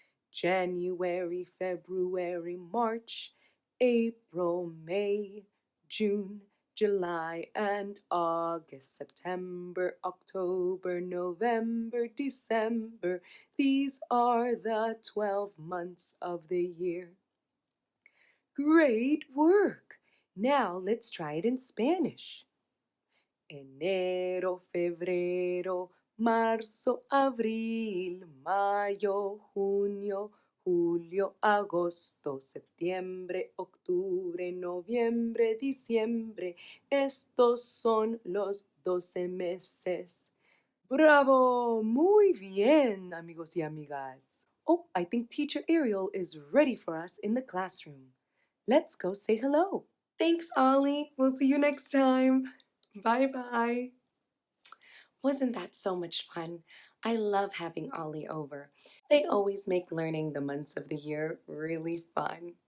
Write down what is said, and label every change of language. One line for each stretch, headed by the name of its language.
English: January, February, March, April, May, June, July, and August, September, October, November, December. These are the 12 months of the year. Great work! Now let's try it in Spanish.
Spanish: Enero, febrero, marzo, abril, mayo, junio, julio, agosto, septiembre, octubre, noviembre, diciembre. Estos son los 12 meses. ¡Bravo! Muy bien, amigos y amigas.
English: Oh, I think Teacher Ariel is ready for us in the classroom. Let's go say hello. Thanks, Ollie. We'll see you next time. Bye-bye. Wasn't that so much fun? I love having Ollie over. They always make learning the months of the year really fun.